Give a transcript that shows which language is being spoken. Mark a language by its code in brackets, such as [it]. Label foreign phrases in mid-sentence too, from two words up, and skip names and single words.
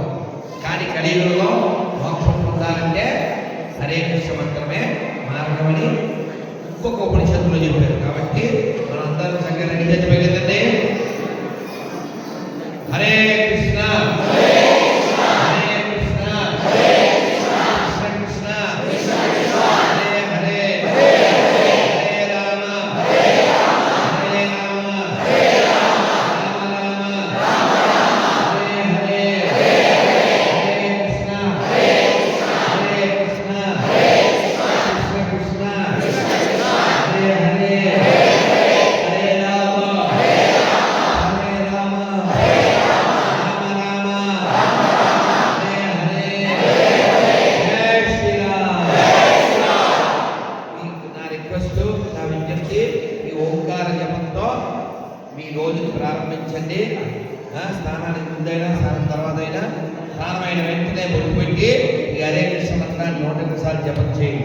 [te] కానీ కలియుగంలో మోక్షం పొందాలంటే [sa] హరే కృష్ణ [te] మంత్రమే మార్గమని ఇంకొక ఉపనిషత్తులో చెప్పారు. కాబట్టి మనం అందరం చక్కగా రెడీ చెప్పగలండి. [sa] హరే కృష్ణ హరే కృష్ణ కృష్ణ కృష్ణ హరే హరే హరే రామ హరే రామ రామ రామ హరే హరే హరే కృష్ణ హరే కృష్ణ కృష్ణ కృష్ణ హరే హరే హరే రామ హరే రామ రామ రామ హరే హరే జై శ్రీరామ్. [te] నా రిక్వెస్ట్, నా విజ్ఞప్తి, ఈ ఓంకార జపంతో మీ రోజుని ప్రారంభించండి. స్నానానికి ముందైనా స్నానం తర్వాత అయినా స్నానమైన వెంటనే బొట్టు పెట్టి ఈ [sa] హరే కృష్ణ [te] మంత్రాన్ని 108 సార్లు జపం చేయండి.